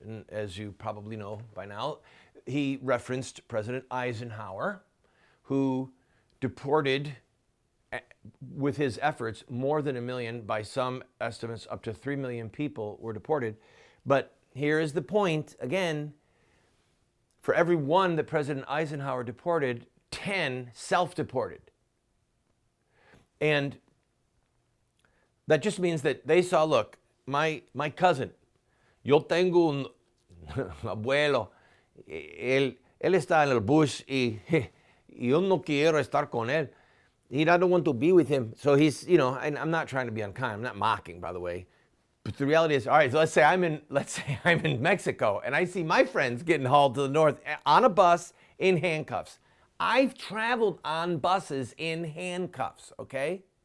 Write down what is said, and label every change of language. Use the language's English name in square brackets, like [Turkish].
[English] And as you probably know by now, he referenced President Eisenhower, who deported, with his efforts, more than 1 million, by some estimates up to 3 million people were deported. But here is the point, again, for every one that President Eisenhower deported, 10 self-deported. And that just means that they saw, look, my cousin, [Spanish] yo tengo un abuelo, él está en el bus y yo no quiero estar con él. [English] I don't want to be with him. So he's, and I'm not trying to be unkind. I'm not mocking, by the way. But the reality is, all right, so let's say I'm in Mexico and I see my friends getting hauled to the north on a bus in handcuffs. I've traveled on buses in handcuffs, okay?